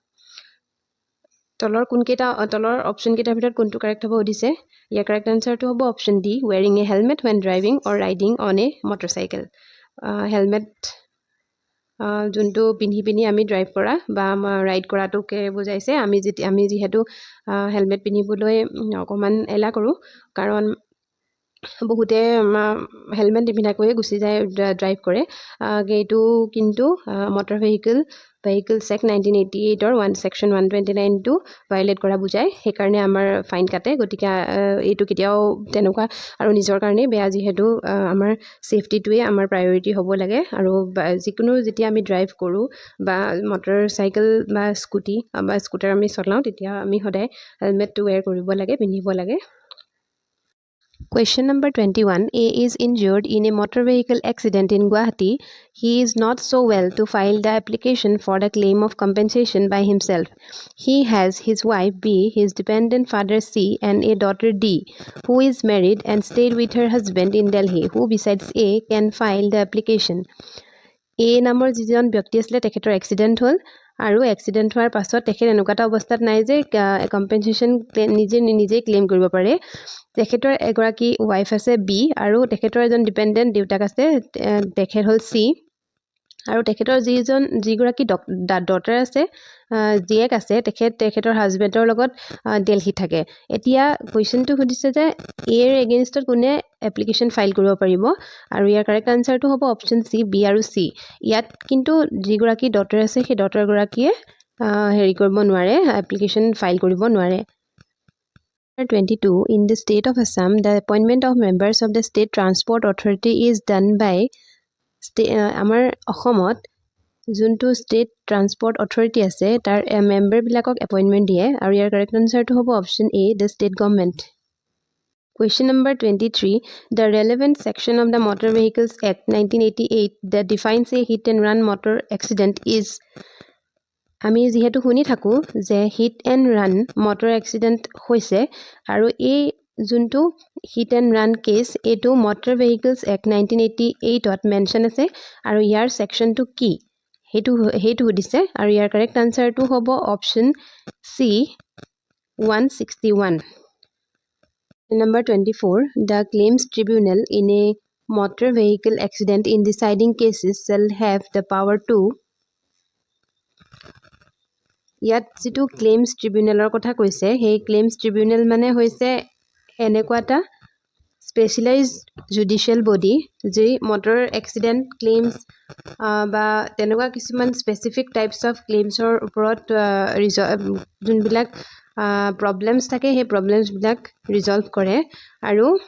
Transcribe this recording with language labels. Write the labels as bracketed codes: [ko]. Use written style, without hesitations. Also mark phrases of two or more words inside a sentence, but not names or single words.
[as] তলৰ অপশ্যন কেইটাৰ ভিতৰত কোনটো কাৰেক্ট হ'ব সুধিছে ইয়াৰ [en] correct answerটো [as] হ'ব [en] option D wearing a helmet when driving or riding on a motorcycle [as] হেলমেট যোনটো পিন্ধি আমি ড্ৰাইভ কৰা বা ৰাইড কৰাটোকে বুজাইছে আমি যিহেতু হেলমেট পিন্ধিবলৈ অকণমান এলা কৰোঁ কাৰণ বহুতে হেলমেট নিপিন্ধাকৈয়ে গুচি যায় ড্ৰাইভ কৰে এইটো কিন্তু [en] motor vehicles act 1988 section 129টো violate [as] কৰা বুজায় সেইকাৰণে আমাৰ ফাইন কাটে গতিকে এইটো কেতিয়াও তেনেকুৱা আৰু নিজৰ কাৰণেই বেয়া যিহেতু আমাৰ ছেফটিটোৱে আমাৰ প্ৰায়ৰিটি হ'ব লাগে আৰু যিকোনো যেতিয়া আমি ড্ৰাইভ কৰোঁ বা মটৰ চাইকেল বা স্কুটি বা স্কুটাৰ আমি চলাওঁ তেতিয়া আমি সদায় হেলমেটটো ৱেৰ কৰিব লাগে পিন্ধিব লাগে [en] Question number 21. A is injured in a motor vehicle accident in Guwahati. He is not so well to file the application for the claim of compensation by himself. He has his wife B, his dependent father C, and a daughter D, who is married and stayed with her husband in Delhi, who besides A can file the application. A নামৰ যিজন ব্যক্তি আছিলে তেখেতৰ এক্সিডেণ্ট হ'ল আৰু এক্সিডেণ্ট হোৱাৰ পাছত তেখেত এনেকুৱা এটা অৱস্থাত নাই যে কম্পেনচেশ্যন নিজে ক্লেইম কৰিব পাৰে তেখেতৰ এগৰাকী ৱাইফ আছে বি আৰু তেখেতৰ এজন ডিপেণ্ডেণ্ট দেউতাক আছে তেখেত হ'ল চি আৰু তেখেতৰ যিগৰাকী ডটাৰ আছে জীয়েক আছে তেখেতৰ হাজবেণ্ডৰ লগত দিল্লীত থাকে এতিয়া কুৱেশ্যনটো সুধিছে যে এৰ এগেইনষ্টত কোনে application file কৰিব পাৰিব আৰু ইয়াৰ correct answerটো হ'ব option C বি আৰু চি ইয়াত কিন্তু যিগৰাকী ডটাৰ আছে সেই ডটাৰগৰাকীয়ে হেৰি কৰিব নোৱাৰে application file কৰিব নোৱাৰে 22 in the state of Assam the appointment of members of the state transport authority is done by [as] আমাৰ অসমত যোনটো [en] state transport authority [as] আছে তাৰ মেম্বাৰবিলাকক এপইণ্টমেণ্ট দিয়ে আৰু ইয়াৰ [en] correct answerটো [as] হ'ব [en] option A the state government Question number 23 the relevant section of the Motor Vehicles Act 1988 that defines a hit and run motor accident is [as] আমি যেহেতু শুনি থাকোঁ যে [en] hit and run motor accident [as] হৈছে আৰু এই যোনটো [en] hit and run case [as] এইটো [en] motor vehicles act 1988ত mention [as] আছে আৰু ইয়াৰ ছেকশ্যনটো কি সেইটো সুধিছে আৰু ইয়াৰ [en] correct answerটো [as] হ'ব [en] option C 161 Number 24 the claims tribunal in a motor vehicle accident in deciding cases shall have the power to [as] ইয়াত যেটো [en] claims tribunalৰ [as] কথা কৈছে সেই [en] claims tribunal [as] মানে হৈছে এনেকুৱা এটা [en] specialized judicial body [as] যি [en] motor accident claims [as] বা তেনেকুৱা কিছুমান [en] specific types of claimsৰ [as] ওপৰত যোনবিলাক প্ৰব্লেমছ থাকে সেই [en] problemsবিলাক resolve [as] কৰে আৰু